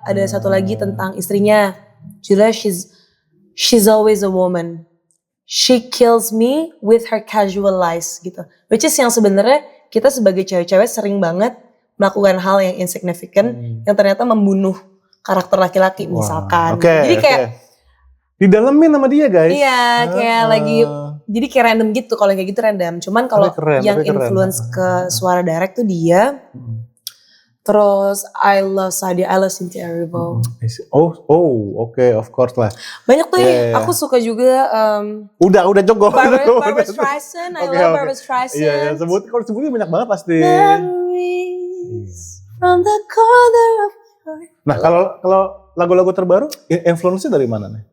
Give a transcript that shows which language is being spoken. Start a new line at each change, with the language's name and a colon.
Indonesian: Ada satu lagi tentang istrinya. Judulnya
English: She's always a woman. She kills me with her casual lies
Indonesian: gitu.
English: Which is
Indonesian: yang sebenarnya kita sebagai cewek-cewek sering banget melakukan hal yang insignificant yang ternyata membunuh karakter laki-laki misalkan. Jadi kayak didalemin sama dia guys. Iya, kayak lagi jadi kayak random gitu. Kalau kayak gitu random. Cuman kalau yang influence ke suara direct tuh dia. Terus
English: I love Sade, I love Cynthia Erivo. Oke, of course lah.
Indonesian: Banyak tuh aku suka juga. Udah jogo.
English: Barbra Streisand, I love Barbra Streisand.
Indonesian: Iya, kalau sebutnya banyak banget pasti.
English: Memories from the corner of my heart.
Indonesian: Nah, kalau lagu-lagu terbaru, influence-nya dari mana nih?